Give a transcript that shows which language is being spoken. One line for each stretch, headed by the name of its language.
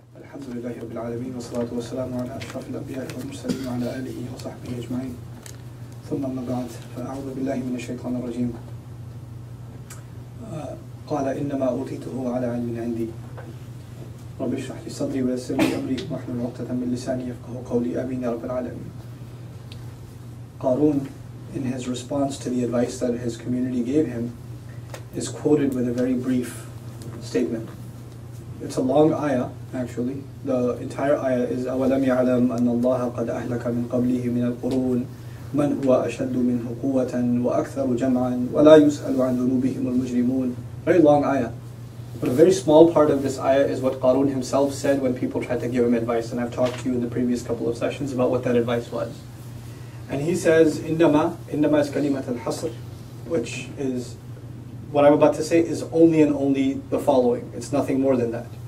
Arabic: الحمد لله رب العالمين والصلاة والسلام على أشرف الأنبياء والمرسلين وعلى آله وصحبه أجمعين ثم أما بعد فأعوذ بالله من الشيطان الرجيم قال إنما أوتيته على علم عندي رب اشرح لي صدري ويسر لي أمري واحلل عقدة من لساني يفقهوا قولي آمين يا رب العالمين.
English: Qarun, in his response to the advice that his community gave him, is quoted with a very brief statement. It's a long ayah, actually. The entire ayah is
Arabic: أَوَلَمْ يَعْلَمْ أَنَّ اللَّهَ قَدْ أَهْلَكَ مِنْ قَبْلِهِ مِنَ الْقُرُونِ مَنْ هُوَ أَشَدُّ مِنْهُ قُوَّةً وَأَكْثَرُ جَمْعًا وَلَا يُسْأَلُ عَنْ ذُنُوبِهِمُ الْمُجْرِمُونَ.
English: Very long ayah. But a very small part of this ayah is what Qarun himself said when people tried to give him advice. And I've talked to you in the previous couple of sessions about what that advice was. And he says, إِنَّمَا is
Arabic: كَلِمَةَ الْحَصْرِ,
English: which is, what I'm about to say is only and only the following. It's nothing more than that.